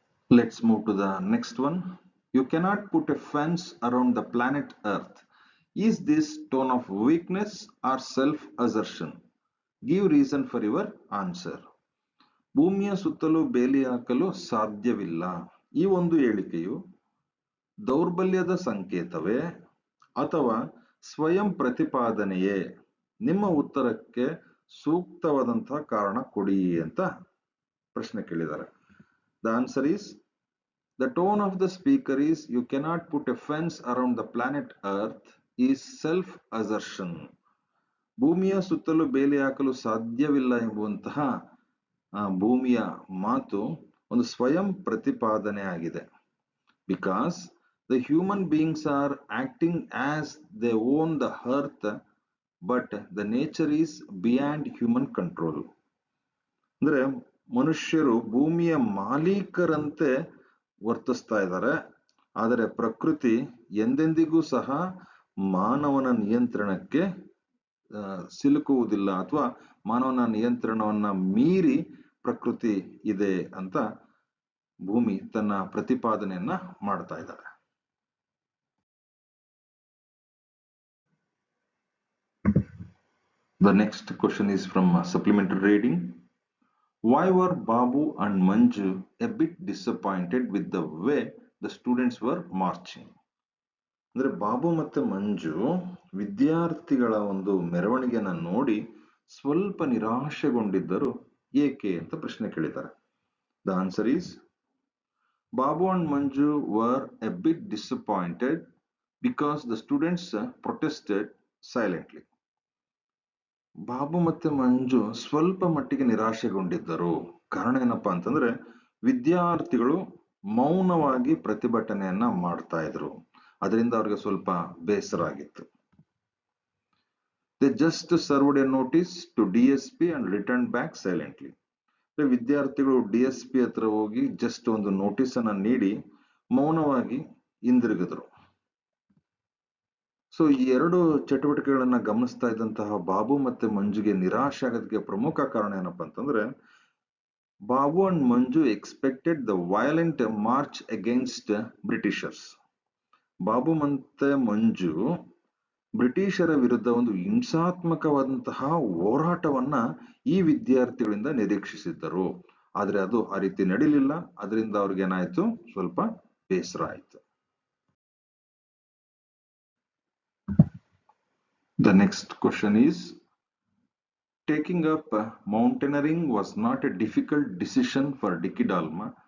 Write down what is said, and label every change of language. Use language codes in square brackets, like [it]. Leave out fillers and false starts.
[en] Let's move to the next one. You cannot put a fence around the planet Earth. Is this tone of weakness or self-assertion? Give reason for your answer. [kn] ಭೂಮಿಯ ಸುತ್ತಲೂ ಬೇಲಿ ಹಾಕಲು ಸಾಧ್ಯವಿಲ್ಲ. ಈ ಒಂದು ಹೇಳಿಕೆಯು ದೌರ್ಬಲ್ಯದ ಸಂಕೇತವೇ ಅಥವಾ ಸ್ವಯಂ ಪ್ರತಿಪಾದನೆಯೇ? ನಿಮ್ಮ ಉತ್ತರಕ್ಕೆ ಸೂಕ್ತವಾದಂತಹ ಕಾರಣ ಕೊಡಿ ಅಂತ ಪ್ರಶ್ನೆ ಕೇಳಿದ್ದಾರೆ. [en] The answer is, the tone of the speaker is, you cannot put a fence around the planet Earth is self-assertion. [kn] ಭೂಮಿಯ ಸುತ್ತಲೂ ಬೇಲಿ ಹಾಕಲು ಸಾಧ್ಯವಿಲ್ಲ ಎಂಬುವಂತಹ ಭೂಮಿಯ ಮಾತು ಒಂದು ಸ್ವಯಂ ಪ್ರತಿಪಾದನೆ ಆಗಿದೆ. [en] Because the human beings are acting as they own the earth, but the nature is beyond human control. [kn] ಅಂದ್ರೆ ಮನುಷ್ಯರು ಭೂಮಿಯ ಮಾಲೀಕರಂತೆ ವರ್ತಿಸ್ತಾ ಇದ್ದಾರೆ, ಆದರೆ ಪ್ರಕೃತಿ ಎಂದೆಂದಿಗೂ ಸಹ ಮಾನವನ ನಿಯಂತ್ರಣಕ್ಕೆ ಸಿಲುಕುವುದಿಲ್ಲ ಅಥವಾ ಮಾನವನ ನಿಯಂತ್ರಣವನ್ನ ಮೀರಿ ಪ್ರಕೃತಿ ಇದೆ ಅಂತ ಭೂಮಿ ತನ್ನ ಪ್ರತಿಪಾದನೆಯನ್ನ ಮಾಡ್ತಾ ಇದ್ದಾರೆ. [en] The next question is from supplementary reading. Why were Babu and Manju a bit disappointed with the way the students were marching? [kn] ಅಂದ್ರೆ ಬಾಬು ಮತ್ತೆ ಮಂಜು ವಿದ್ಯಾರ್ಥಿಗಳ ಒಂದು ಮೆರವಣಿಗೆನ ನೋಡಿ ಸ್ವಲ್ಪ ನಿರಾಶೆಗೊಂಡಿದ್ದರು ಏಕೆ ಅಂತ ಪ್ರಶ್ನೆ ಕೇಳಿದ್ದಾರೆ. [en] The answer is, Babu and Manju were a bit disappointed because the students protested silently. [kn] Babu ಮತ್ತೆ ಮಂಜು ಸ್ವಲ್ಪ ಮಟ್ಟಿಗೆ ನಿರಾಶೆಗೊಂಡಿದ್ದರು. ಕಾರಣ ಏನಪ್ಪಾ ಅಂತಂದ್ರೆ ವಿದ್ಯಾರ್ಥಿಗಳು ಮೌನವಾಗಿ ಪ್ರತಿಭಟನೆಯನ್ನ ಮಾಡ್ತಾ ಇದ್ರು, ಅದರಿಂದ ಅವ್ರಿಗೆ ಸ್ವಲ್ಪ ಬೇಸರ ಆಗಿತ್ತು. [en] They just served a notice to DSP and returned back silently. [kn] ವಿದ್ಯಾರ್ಥಿಗಳು DSP ಹತ್ರ ಹೋಗಿ ಜಸ್ಟ್ ಒಂದು ನೋಟಿಸ್ ಅನ್ನ ನೀಡಿ ಮೌನವಾಗಿ ಹಿಂದಿರುಗಿದ್ರು. ಸೊ ಈ ಎರಡು ಚಟುವಟಿಕೆಗಳನ್ನ ಗಮನಿಸ್ತಾ ಇದ್ದಂತಹ ಬಾಬು ಮತ್ತೆ ಮಂಜುಗೆ ನಿರಾಶೆ ಆಗೋದಕ್ಕೆ ಪ್ರಮುಖ ಕಾರಣ ಏನಪ್ಪಾ ಅಂತಂದ್ರೆ, [en] Babu and Manju expected the violent march against Britishers. [kn] Babu ಮತ್ತೆ ಮಂಜು ಬ್ರಿಟಿಷರ ವಿರುದ್ಧ ಒಂದು ಹಿಂಸಾತ್ಮಕವಾದಂತಹ ಹೋರಾಟವನ್ನ ಈ ವಿದ್ಯಾರ್ಥಿಗಳಿಂದ ನಿರೀಕ್ಷಿಸಿದ್ದರು. ಆದ್ರೆ ಅದು ಆ ರೀತಿ ನಡೀಲಿಲ್ಲ. ಅದರಿಂದ ಅವ್ರಿಗೆ ಏನಾಯ್ತು, ಸ್ವಲ್ಪ ಬೇಸರ ಆಯ್ತು. [en] The next question is, taking up mountaineering was not a difficult decision for Dicky Dalma.